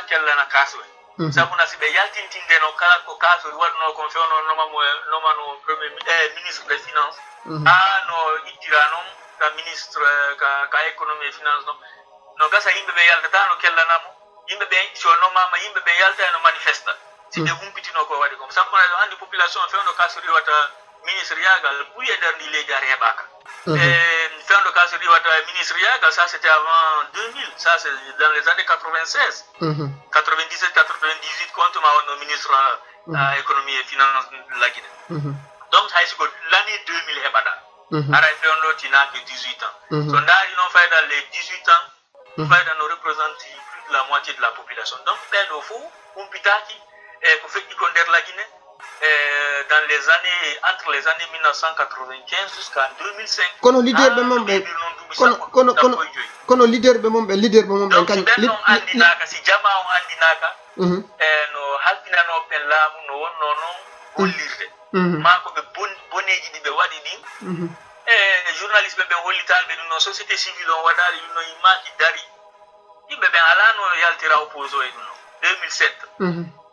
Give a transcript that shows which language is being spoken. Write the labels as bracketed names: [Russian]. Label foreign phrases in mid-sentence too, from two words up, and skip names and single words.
[Fula] kellana kaswe sabuna si ɓe yaltintindeno kala ko kasori waɗno kon fewno nomano [French] premier ministre des finances [Fula] ha no ittira noon ka ministre ka [French] économie et finance [Fula] noon no gasa yimɓe ɓe yaltata no kellanamo yimɓe ɓe so nomama yimɓe ɓe yalta no manifesta si ɓe humpitino ko waɗi kom sabuna ɗo hannde population fewno kasori wata ministre yagal ɓuyi e nder ndi leydi are heɓaka fewno kasori wata ministre yagal [French] ça c'était avant 2000 ça c'est dans les années 96 97 98 compte [Fula] ma wonno [French] ministre économie et finance la Guinée donc [Fula] hay siko [French] l'année 2000 [Fula] heɓata aray fewno tinaki [French] 18 ans [Fula] so ndaari noon fayda [French] les 18 ans [Fula] fayda no [French] représente plus de la moitié de la population donc [Fula] ɓeɗo fof humpitaki ko feƴƴi ko nder [French] la Guinée dans les années entre les années 1995 jusqu'à 2005 [Fula] kono leader ɓe mum ɓe kono leader ɓe mum ɓe kañ ɓen noon andinaka si jama o andinaka no halfinano ɓen laamu no wonno noon hollirde ma ko ɓe boneji ɗi ɓe waɗi ɗin journaliste ɓe ɓen hollitaɓe ɗum noon société civile on waɗali ɗum noon yimmaki dari yimɓe ɓen ala no yaltira opposo e ɗum noon 2007